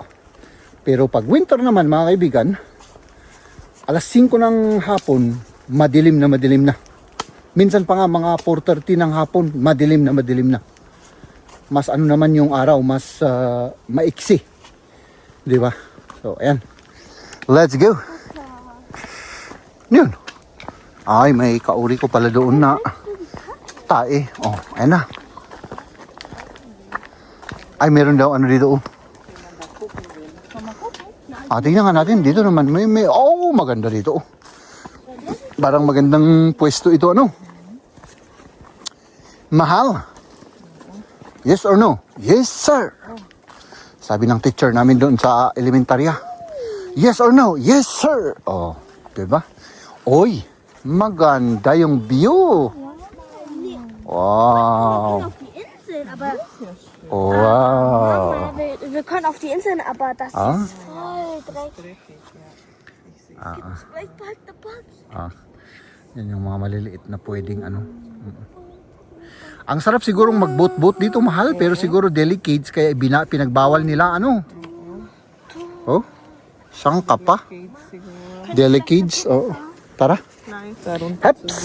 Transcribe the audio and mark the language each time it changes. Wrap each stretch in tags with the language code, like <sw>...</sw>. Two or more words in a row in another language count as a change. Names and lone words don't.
<tl>Pero pag winter naman, mga kaibigan, alas 5 ng hapon, madilim na. Minsan pa nga mga 4:30 ng hapon, madilim na. mas ano naman yung araw, mas maiksi. Di ba? So, ayan.</tl> <en>Let's go.</en> <tl>Yun. Ay, may kauri ko pala doon na tae. Oh, ayan na. Ay, meron daw ano dito. Oh. Tingnan nga natin. Dito naman. Oh, maganda dito. Oh. Parang magandang pwesto ito. Ano? Mahal.</tl> <en>Yes or no? Yes, sir.</en> <tl>Sabi ng teacher namin doon sa elementarya.</tl> <en>Yes or no? Yes, sir.</en> <tl>Oh, diba? Oy, maganda yung view. Wow.</tl> <de>Auf die Insel, aber Wow. wir können auf die Insel, aber das Ah. ist voll dreckig. Vielleicht bald der Box.</de> <tl>Yan yung mga maliliit na pwedeng ano. Ang sarap sigurong mag-boat-boat dito, mahal, pero siguro delicates kaya pinagbawal nila ano. Oh, sangka pa. Delicates, oh. Tara. Heps.</tl>